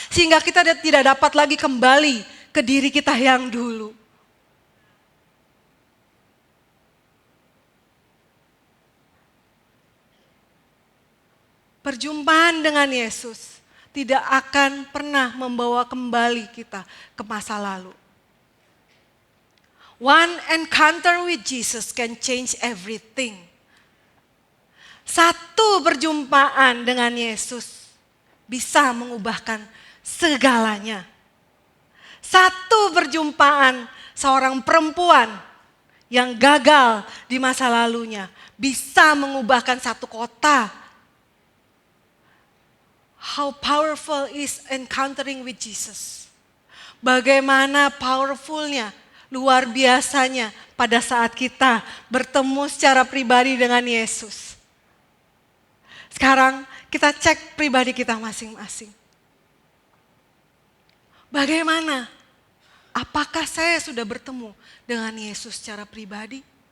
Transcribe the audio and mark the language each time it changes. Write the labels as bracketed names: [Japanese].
[Indonesian] Sehingga kita tidak dapat lagi kembali ke diri kita yang dulu. Perjumpaan dengan Yesus tidak akan pernah membawa kembali kita ke masa lalu. [English] One encounter with Jesus can change everything. [Indonesian] Satu perjumpaan dengan Yesus bisa mengubahkan segalanya. Satu perjumpaan seorang perempuan yang gagal di masa lalunya bisa mengubahkan satu kota. [English] How powerful is encountering with Jesus. [Indonesian] Bagaimana powerfulnya, luar biasanya pada saat kita bertemu secara pribadi dengan Yesus. Sekarang kita cek pribadi kita masing-masing. Bagaimana? Apakah saya sudah bertemu dengan Yesus secara pribadi?